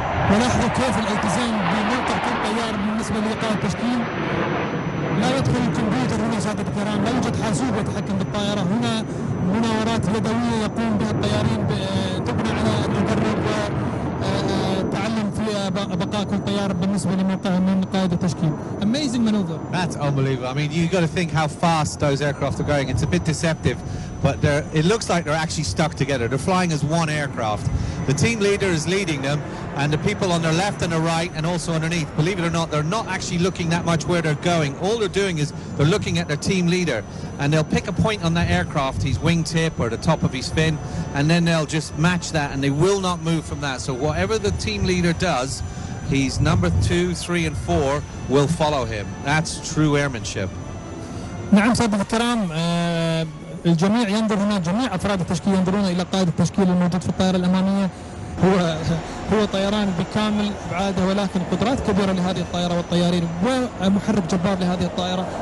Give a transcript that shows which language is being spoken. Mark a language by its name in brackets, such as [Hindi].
[Arabic] ولاحظوا كيف الالتزام بموقع كل طيار بالنسبة لإيقاع التشكيل. لا يدخل الكمبيوتر هنا سادة الكرام، لا يوجد حاسوب يتحكم بالطائرة. هنا مناورات يدوية يقوم بها الطيارين تبنى على المدرب وتعلم في بقاء كل طيار بالنسبة لموقعه من قائد التشكيل. [English] Amazing maneuver. That's unbelievable. I mean, you've got to think how fast those aircraft are going. It's a bit deceptive, but it looks like they're actually stuck together. They're flying as one aircraft. The team leader is leading them, and the people on their left and their right and also underneath, believe it or not, they're not actually looking that much where they're going. All they're doing is they're looking at their team leader, and they'll pick a point on that aircraft, his wingtip or the top of his fin, and then they'll just match that, and they will not move from that. So whatever the team leader does, he's number 2, 3 and 4 will follow him. That's true airmanship. [Arabic] نعم سادة الكرام، الجميع ينظر هنا، جميع أفراد التشكيل ينظرون إلى قائد التشكيل الموجود في الطائرة الأمامية. هو طيران بكامل أبعاده، ولكن قدرات كبيرة لهذه الطائرة والطيارين، ومحرك جبار لهذه الطائرة.